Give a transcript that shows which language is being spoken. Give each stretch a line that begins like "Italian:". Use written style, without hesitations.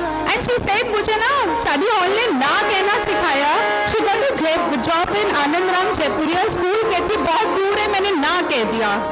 English: And she said,
Hindi: मुझे ना study hall ने ना कहना सिखाया.
English: She got a job in Anand Ram Jaipuria school.
Hindi: कहती बहुत दूर है, मैंने ना कह दिया.